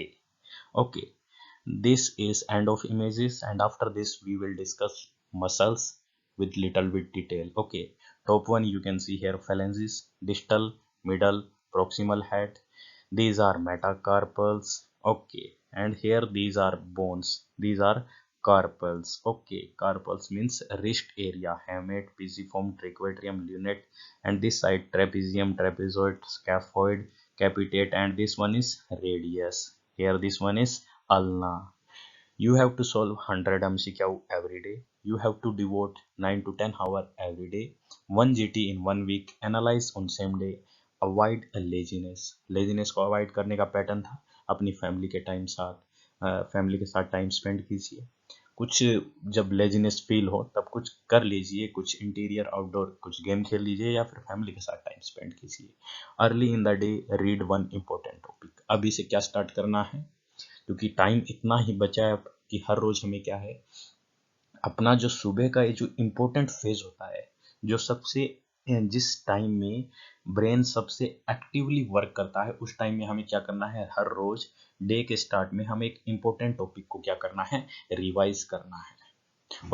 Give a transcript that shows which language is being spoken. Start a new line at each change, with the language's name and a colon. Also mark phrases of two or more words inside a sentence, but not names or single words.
English: Okay, this is end of images, and after this we will discuss muscles with little bit detail. Okay, top one you can see here phalanges, distal, middle, proximal head. These are metacarpals. Okay, and here these are bones, these are carpals. Okay, carpals means wrist area, hamate, pisiform, triquetrium, lunate, and this side trapezium, trapezoid, scaphoid, capitate, and this one is radius. Here this one is ulna. You have to solve 100 MCQ every day. You have to devote 9 to 10 hours every day. 1 GT in 1 week. Analyze on same day. Avoid laziness.
Hindi: Laziness को अवॉइड करने का पैटर्न था, अपनी फैमिली के साथ
English: time spend
Hindi: कीजिए. कुछ जब
English: laziness feel
Hindi: हो तब कुछ कर लीजिए, कुछ
English: interior outdoor
Hindi: कुछ गेम खेल लीजिए या फिर फैमिली के साथ
English: time spend
Hindi: कीजिए.
English: early in the day read one important topic.
Hindi: अभी से क्या स्टार्ट करना है, क्योंकि टाइम इतना ही बचा है कि हर रोज हमें क्या है, अपना जो सुबह का ये जो
English: important phase
Hindi: होता है, जो सबसे जिस टाइम में ब्रेन सबसे
English: actively work
Hindi: करता है, उस टाइम में हमें क्या करना है, हर रोज डे के स्टार्ट में हमें एक
English: important topic
Hindi: को क्या करना है, रिवाइज करना है.